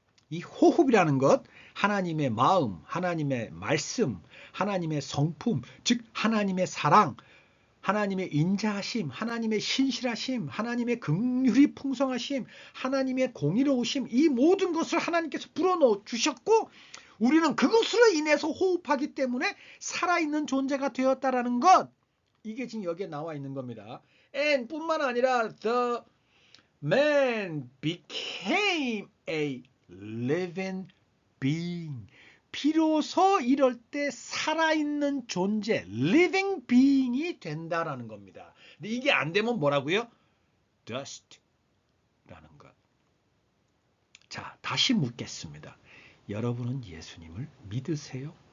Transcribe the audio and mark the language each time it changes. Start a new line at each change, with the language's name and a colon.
Korean: 이 호흡이라는 것, 하나님의 마음, 하나님의 말씀, 하나님의 성품, 즉 하나님의 사랑, 하나님의 인자하심, 하나님의 신실하심, 하나님의 긍휼이 풍성하심, 하나님의 공의로우심, 이 모든 것을 하나님께서 불어넣어 주셨고 우리는 그것으로 인해서 호흡하기 때문에 살아있는 존재가 되었다라는 것. 이게 지금 여기에 나와 있는 겁니다.
English: And
Korean: 뿐만 아니라
English: the man became a living being.
Korean: 비로소 이럴 때 살아있는 존재, living being이 된다라는 겁니다. 근데 이게 안 되면 뭐라고요? dust라는 것. 자, 다시 묻겠습니다. 여러분은 예수님을 믿으세요?